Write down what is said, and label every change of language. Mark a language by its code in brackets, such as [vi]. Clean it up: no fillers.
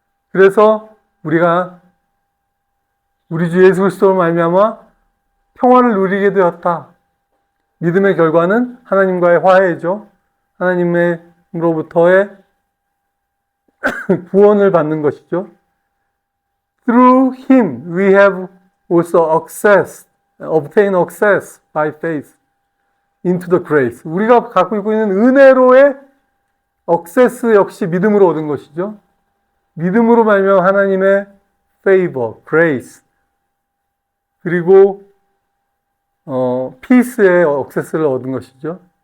[ko] 그래서 우리가 우리 주 예수 그리스도로 말미암아 평화를 누리게 되었다. 믿음의 결과는 하나님과의 화해죠. 하나님으로부터의 구원을 받는 것이죠. [en] Through Him we have also obtained access by faith into the grace. [ko] 우리가 갖고 있는 은혜로의 access 역시 믿음으로 얻은 것이죠. 믿음으로 말미암아 하나님의 favor, grace, 그리고 peace의 access를 얻은 것이죠.